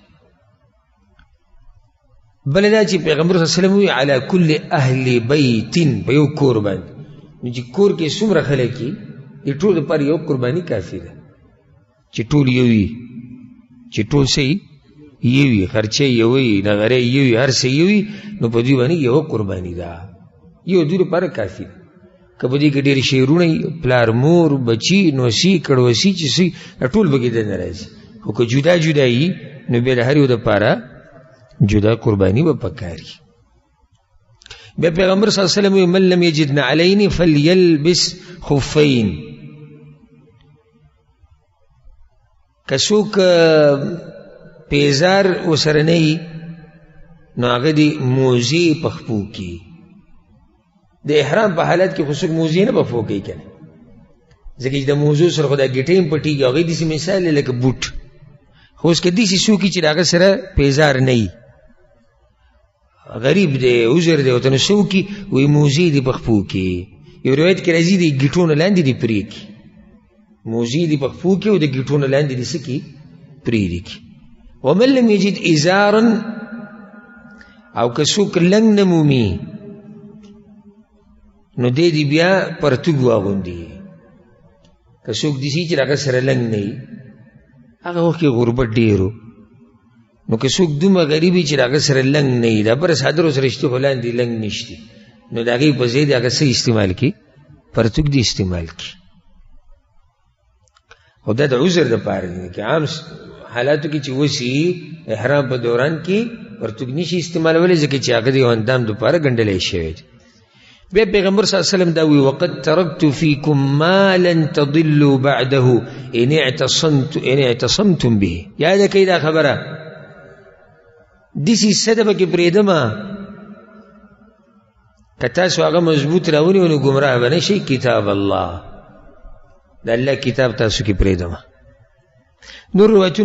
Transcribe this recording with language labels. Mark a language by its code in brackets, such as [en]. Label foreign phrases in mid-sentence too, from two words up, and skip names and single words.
[ps] بل دا چې پیغمبر [ar] صلی الله علیه وسلم [ps] وی [ar] علی کل اهل بیت، [ps] په یو کور باندې، نو چې کور کې څومره خلک دي د ټول لپاره یو قربانی کافي ده، چې ټول یو وي، چې ټول څه یو وي، خرچه یو وي، نغری یو وي، هر څه یو وي، نو په دې باندې یو قربانی ده، یو دوی لپاره کافي ده. که په دې کې ډېر شیرونه پلار مور بچي نوسي کړوسي چې سي ټول به کې دننه راځي، خو که جدا جدا وي نو بیا د هر یو دپاره جدا قربانی به پکاري. بیا پیغمبر [ar] صلی الله علیه وسلم من لم یجد نعلین فلیلبس خفین. [ps] که څوک پیزار ورسره نه وي نو هغه دې موزې په خپو کړي. د احرام په حالت کې خو څوک موزې نه به پښو کوي که نه، ځکه چې د موضوع سره خو دا ګیټۍ هم پټېږي، هغوی داسې مثال دی لکه بوټ. خو اوس که داسې څوک چې د هغه سره پیزار نه وي، غریب دی عذر دی ورته، نو څه وکړي وایي موزې دې په خپو کې. یو روایت کې راځي د ګیټو نه لاندې دې پرېږدي، موزې دې په خپو کې او د ګیټو نه لاندې دې څه کړي پرېږدي. [ar] ومن لم یجد ازارا، [ps] او که څوک لنګ نه مومي نو دی بیا پرتوګ واغوندي. که څوک داسې چې هغه سره لنګ نه وي هغه وخت کې غربت ډېر نو که څوک دومره غریب وي چې هغه سره لنګ نه وي دا بره څادر ورسره شته خو لاندې لنګ نشته نو د هغې په ځای د هغه څه استعمال کړي پرتوګ دې استعمال کړي خو دا د عذر دپاره دی که عام حالاتو کې چې وسي احرام په دوران کې پرتوګ نشي استعمالولی ځکه چې هغه د یو اندام دپاره ګنډلی شوی دی بیا پیغمبر [ar] صلی الله علیه وسلم [ps] دا وی [ar] وقد ترکت فیکم ما لن تضلوا بعده ان اعتصمتم به [ps] یاد کړئ دا خبره داسې څه ده پکې پرېږدمه که تاسو هغه مضبوط راونیو نو ګمراه به نه شئ کتاب الله د الله کتاب تاسو کې پرېږدمه نور روایتونو